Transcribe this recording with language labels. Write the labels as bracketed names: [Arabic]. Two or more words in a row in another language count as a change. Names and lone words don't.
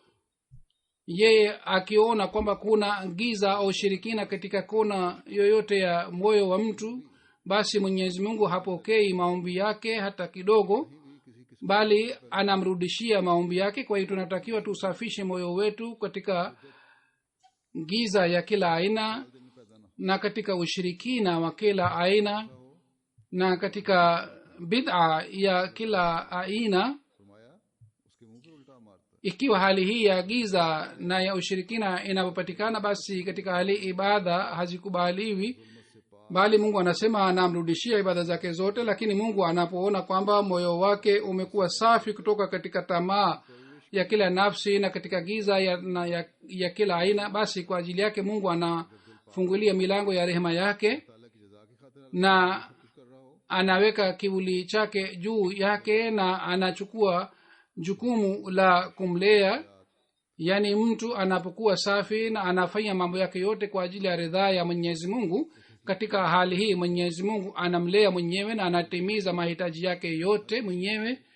[Swahili] Yeye akiona kwamba kuna giza au shirikina katika kona yoyote ya moyo wa mtu, basi mwenyezi mungu hapokei maombi yake hata kidogo, bali anamrudishia maombi yake. Kwa hiyo tunatakiwa tusafishe moyo wetu katika giza ya kila aina na katika ushirikina wa kila aina na katika bid'a ya kila aina. [Urdu] فرمایا اس کے منہ پہ الٹا مارتا [Swahili] Ikiwa hali hii ya giza na ya ushirikina inapopatikana, basi katika hali ibada hazikubaliwi, bali mungu anasema anamrudishia ibada zake zote. Lakini mungu anapoona kwamba moyo wake umekuwa safi kutoka katika tamaa ya kila nafsi na katika giza ya kila aina, basi kwa ajili yake mungu anafungulia milango ya rehema yake [Urdu] تعالیٰ کی جزا کی خاطر [Swahili] na [Urdu] کچھ کر رہا ہو [Swahili] anaweka kivuli chake juu yake na anachukua jukumu la kumlea. yaani mtu anapokuwa safi na anafanya mambo yake yote kwa ajili ya ridhaa ya mwenyezi mungu, katika hali hii mwenyezi mungu anamlea mwenyewe na anatimiza mahitaji yake yote mwenyewe.